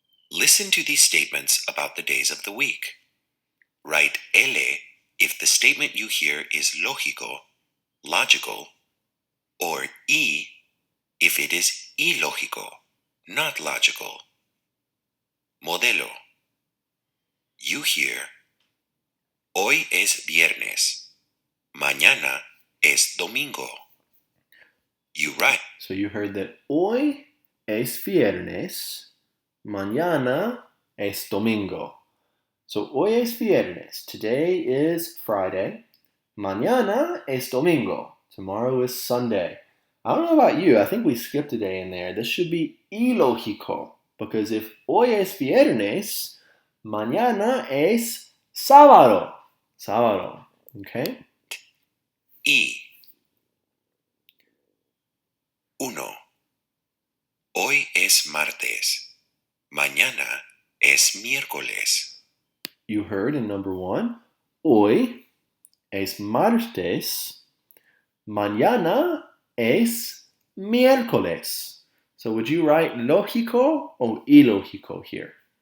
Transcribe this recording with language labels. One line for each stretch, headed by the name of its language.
English: Listen to these statements about the days of the week. Write L if the statement you hear is lógico, logical, or I if it is ilógico, not logical.
Spanish: Modelo.
English: You hear,
Spanish: hoy es viernes, mañana es domingo.
English: You write. So you heard that
Spanish: hoy es viernes, mañana es domingo.
English: So
Spanish: hoy es viernes,
English: today is Friday,
Spanish: mañana es domingo,
English: tomorrow is Sunday. I don't know about you, I think we skipped a day in there. This should be
Spanish: ilógico,
English: because if
Spanish: hoy es viernes, mañana es sábado. Sábado,
English: okay? I. 1.
Spanish: Hoy es martes, mañana es miércoles.
English: You heard in number 1,
Spanish: hoy es martes, mañana es miércoles.
English: So would you write lógico or ilógico here?